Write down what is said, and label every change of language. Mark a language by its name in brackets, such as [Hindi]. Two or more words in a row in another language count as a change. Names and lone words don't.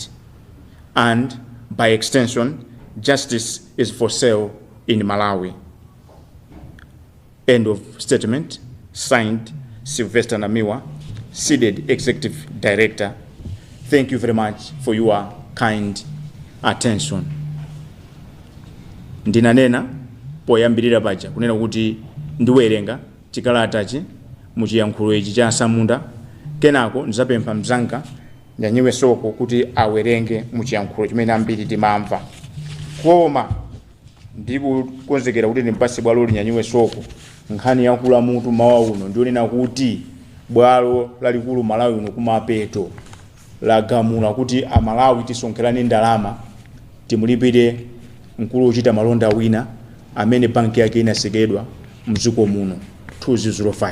[English] And by extension, justice is for sale in Malawi. End of statement. Signed, Sylvester Namiwa, Cdedi Executive Director. Thank you very much for your kind attention. [Nyanja] Ndinanena poyambirira paja kunena kuti ndiwerenga chikalatachi muchiyankhulo ichi cha Samunda, kenako ndizapempha mzanga Nyanyiwe Soko kuti awerenge muchiyankhulo chimene ambiri timamva. Koma ndikukonzekera kuti ndimpase bwalo Nyanyiwe Soko nkhani yakula mutu mawa uno ndionena kuti bwalo lalikulu Malawi uno kumapeto lagamula kuti Amalawi tisonkherane ndalama timulipire mkulu uchita malonda wina amene banki yake inasekedwa mdziko muno 2005.